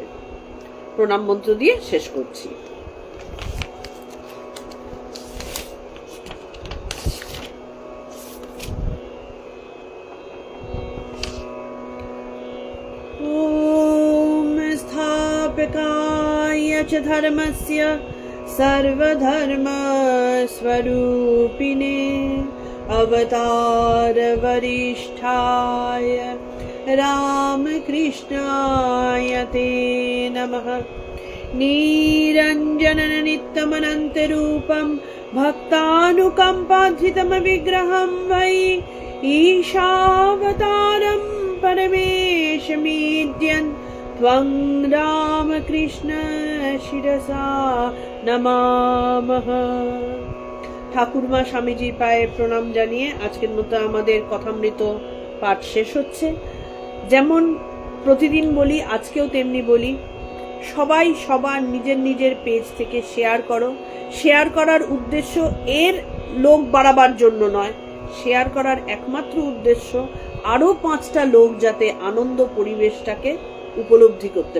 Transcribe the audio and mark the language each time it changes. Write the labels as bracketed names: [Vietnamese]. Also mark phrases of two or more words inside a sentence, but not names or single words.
[Bangla] প্রণাম মন্ত্র দিয়ে শেষ করছি। [Sanskrit] ওম স্থাপকায় চ ধর্মস্য सर्वधर्म स्वरूपिणे अवतार वरिष्ठाय रामकृष्णाय ते नमः। निरञ्जनं नित्यमनन्तरूपं भक्तानुकम्पाधितं विग्रहं वै ईशावतारं परमेशमीड्यन् त्वं रामकृष्ण शिरसा नमामः। [Bangla] ঠাকুরমা স্বামীজির পায়ে প্রণাম জানিয়ে আজকের মতো আমাদের কথামৃত পাঠ শেষ হচ্ছে। যেমন প্রতিদিন বলি, আজকেও তেমনি বলি, সবাই সবার নিজের নিজের পেজ থেকে শেয়ার করো। শেয়ার করার উদ্দেশ্য এর লোক বাড়াবার জন্য নয়, শেয়ার করার একমাত্র উদ্দেশ্য আরো 5টা লোক যাতে আনন্দ পরিবেশটাকে উপলব্ধি করতে পারে।